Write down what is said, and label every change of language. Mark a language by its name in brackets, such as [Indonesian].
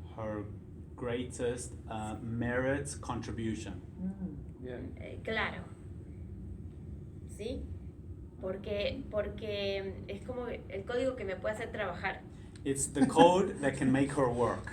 [English] her greatest merit contribution. Yeah. [Spanish] Claro. ¿Sí? Porque es como el código que me puede hacer trabajar. [English] It's the code that can make her work.